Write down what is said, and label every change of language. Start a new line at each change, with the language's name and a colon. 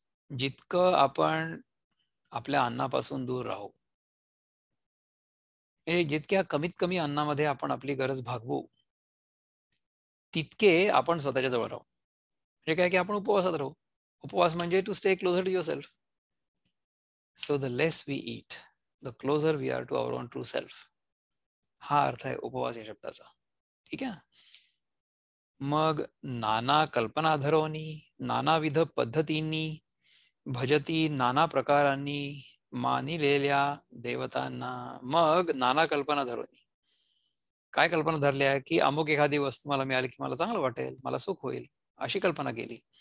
Marathi: जितकं आपण आपल्या अन्नापासून दूर राहू, हे जितक्या कमीत कमी अन्नामध्ये आपण आपली गरज भागवू, तितके आपण स्वतःच्या जवळ राहू. म्हणजे काय की आपण उपवासात राहू. उपवास म्हणजे
English: To stay closer to yourself. So the less we eat, the closer we are to our own true self.
Marathi: हा अर्थ आहे उपवास या शब्दाचा. ठीक आहे. मग नाना कल्पनाधरोनी नानाविध पद्धतींनी भजती नाना प्रकारांनी मानिलेल्या देवतांना. मग नाना कल्पना धरोनी, काय कल्पना धरल्या की अमुक एखादी वस्तू मला मिळाली की मला चांगलं वाटेल, मला सुख होईल, अशी कल्पना केली.